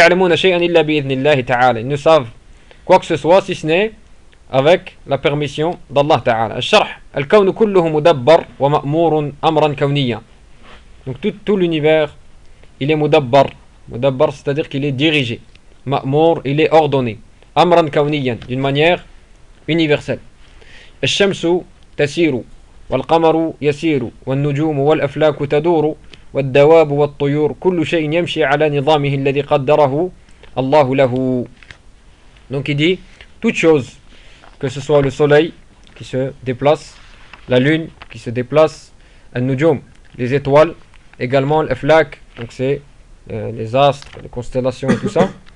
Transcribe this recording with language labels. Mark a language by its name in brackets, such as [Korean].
[French] Ils ne savent quoi que ce soit, si ce n'est avec la permission d'Allah Ta'ala. [Arabic] الشرح الكون كله مدبر ومأمور أمرا كونيا. [French] Donc tout l'univers, il est مدبر. مدبر, c'est-à-dire qu'il est dirigé. [Arabic] مأمور, [French] il est ordonné. [Arabic] أمرا كونيا, [French] d'une manière universelle. [Arabic] الشمس تسير والقمر يسير والنجوم والأفلاك تدور والدواب والطيور كل شيء يمشي على نظامه الذي قدره الله له. [French] Donc il dit toute chose, que ce soit le soleil qui se déplace, la lune qui se déplace, al-nujum, les étoiles, également l'aflak, donc c'est les astres, les constellations et tout ça,